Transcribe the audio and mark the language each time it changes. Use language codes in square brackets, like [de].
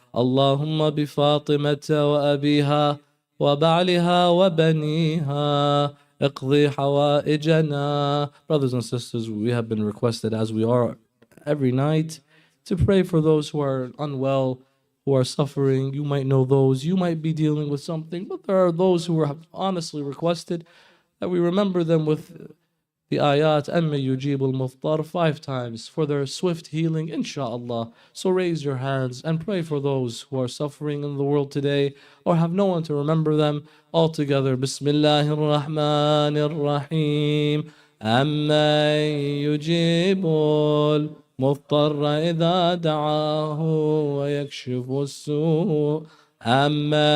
[ar] اللهم بفاطمة وأبيها وبعلها وبنيها اقضي حوائجنا. [en] Brothers and sisters, we have been requested, as we are every night, to pray for those who are unwell, who are suffering. You might know those, you might be dealing with something, but there are those who have honestly requested that we remember them with the ayat [ar] أَمَّ يُجِيبُ الْمُضْطَرَ [en] 5 times for their swift healing, inshallah. So raise your hands and pray for those who are suffering in the world today or have no one to remember them. All together. Bismillahir Rahmanir Rahim. [ar] أَمَّ يُجِيبُ الْمُضْطَرَ إِذَا دَعَاهُ وَيَكْشِفُ السُّوءَ أَمَّ